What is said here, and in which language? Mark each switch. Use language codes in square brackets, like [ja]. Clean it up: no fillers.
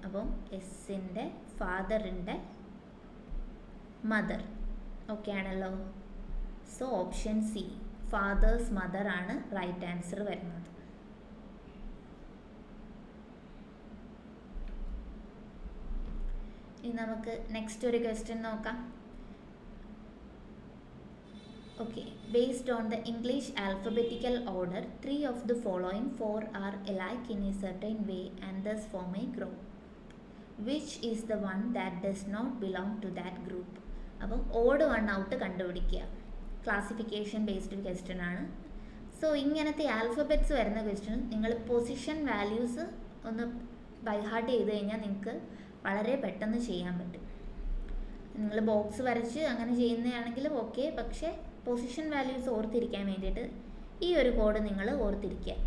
[ml] അപ്പം എസിൻ്റെ ഫാദറിൻ്റെ mother. Okay ആണല്ലോ. So option C fathers mother ആണ് റൈറ്റ് ആൻസർ വരുന്നത്. ഇനി നമുക്ക് നെക്സ്റ്റ് ഒരു ക്വസ്റ്റ്യൻ നോക്കാം. [en] Okay, based on the English alphabetical order 3 of the following 4 are alike in a certain way and thus form a group. Which is the one that does not belong to that group? [ml] അപ്പം odd 1 out കണ്ടുപിടിക്കുക. Classification based question ആണ്. So ഇങ്ങനത്തെ alphabets വരുന്ന question നിങ്ങൾ position values ഒന്ന് by heart ചെയ്ത് കഴിഞ്ഞാൽ നിങ്ങൾക്ക് വളരെ പെട്ടെന്ന് ചെയ്യാൻ പറ്റും. നിങ്ങൾ ബോക്സ് വരച്ച് അങ്ങനെ ചെയ്യുന്നതാണെങ്കിലും ഓക്കെ, പക്ഷേ പൊസിഷൻ വാല്യൂസ് ഓർത്തിരിക്കാൻ വേണ്ടിയിട്ട് ഈ ഒരു കോഡ് നിങ്ങൾ ഓർത്തിരിക്കുക.